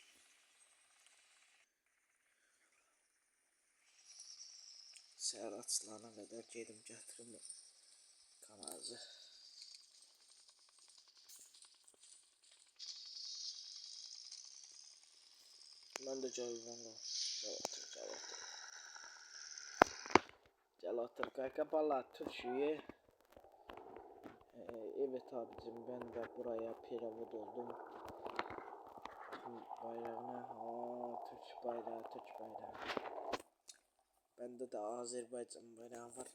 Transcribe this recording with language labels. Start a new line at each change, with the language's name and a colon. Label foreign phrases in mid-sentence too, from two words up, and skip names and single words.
Azerbaijani: Səhər açılana qədər gedim gətirim kamazı. Mən də gəlirəm. Gəl otur.
Turkish: Qaybala Türkiye. Evet abicim, ben de buraya peravad oldum. Bayrağına, Türk bayrağı. Bende de Azerbaycan bayrağı var.